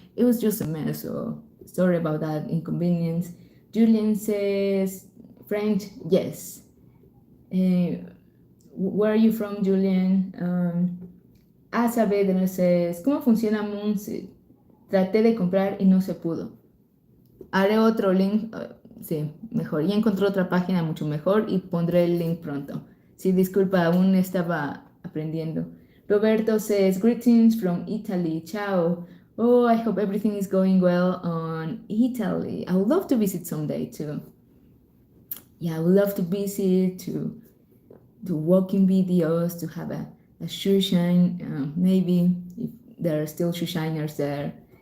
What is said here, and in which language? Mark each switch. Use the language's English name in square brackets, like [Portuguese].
[English] It was just a mess, so sorry about that inconvenience. Julian says, French, yes. Where are you from, Julian? [Spanish] Asa Vedra says, ¿cómo funciona Moonseed? Traté de comprar y no se pudo. Haré otro link, sí, mejor. Ya encontré otra página mucho mejor y pondré el link pronto. Sí, disculpa, aún estaba aprendiendo. [English] Roberto says, greetings from Italy. Ciao. Oh, I hope everything is going well on Italy. I would love to visit someday too. Yeah, I would love to visit, to do walking videos, to have a shoe shine, maybe if there are still shoe shiners there.